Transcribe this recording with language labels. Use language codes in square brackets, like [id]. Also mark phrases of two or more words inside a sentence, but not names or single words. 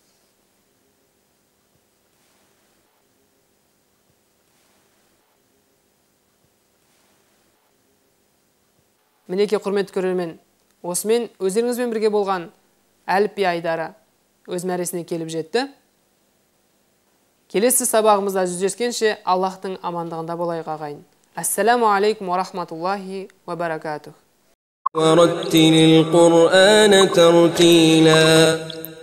[kk] Мінеке құрметті көрермен, осымен өздеріңізбен бірге болған әліпби айдары өз мәресіне келіп жетті. Келесі сабағымызда жүздескенше Аллахтың амандығында болайық ағайын. [ar] السلام عليكم ورحمة الله وبركاته. ورتل القرآن ترتيلا.